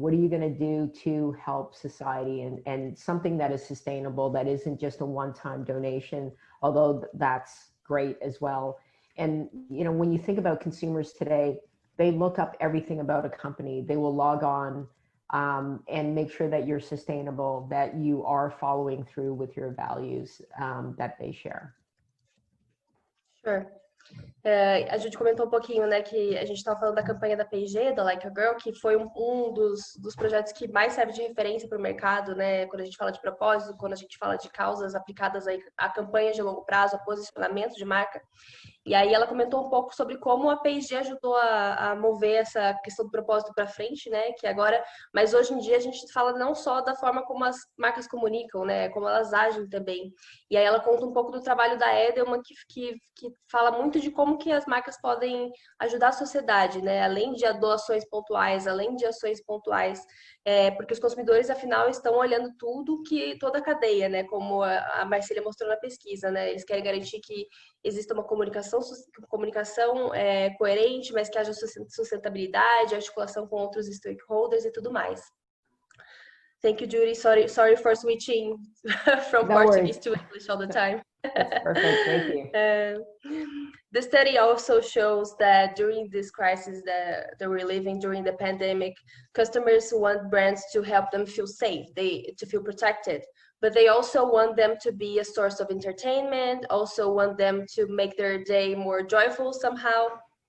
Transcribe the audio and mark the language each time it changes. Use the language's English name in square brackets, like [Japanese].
[English] What are you going to do to help society and something that is sustainable, that isn't just a one-time donation, although that's great as well. And, you know, when you think about consumers today, they look up everything about a company. They will log on and make sure that you're sustainable, that you are following through with your values that they share. Sure. [Portuguese] A gente comentou um pouquinho, né, que a gente estava falando da campanha da P&G, da Like a Girl, que foi um dos projetos que mais serve de referência para o mercado, né, quando a gente fala de propósito, quando a gente fala de causas aplicadas aí a campanhas de longo prazo, a posicionamento de marca. E aí ela comentou um pouco sobre como a P&G ajudou a mover essa questão do propósito para frente, né? Que agora, mas hoje em dia a gente fala não só da forma como as marcas comunicam, né? Como elas agem também. E aí ela conta um pouco do trabalho da Edelman, que fala muito de como que as marcas podem ajudar a sociedade, né? Além de doações pontuais, além de ações pontuais, porque os consumidores, afinal, estão olhando toda a cadeia, né? Como a Marcília mostrou na pesquisa, né? Eles querem garantir que exista uma comunicação coerente, mas que haja sustentabilidade, articulação com outros stakeholders e tudo mais. [English] Thank you, Judy. Sorry for switching from Portuguese to English all the time. That's perfect. Thank you. The study also shows that during this crisis that we're living during the pandemic, customers want brands to help them feel safe, to feel protected, but they also want them to be a source of entertainment, also want them to make their day more joyful somehow.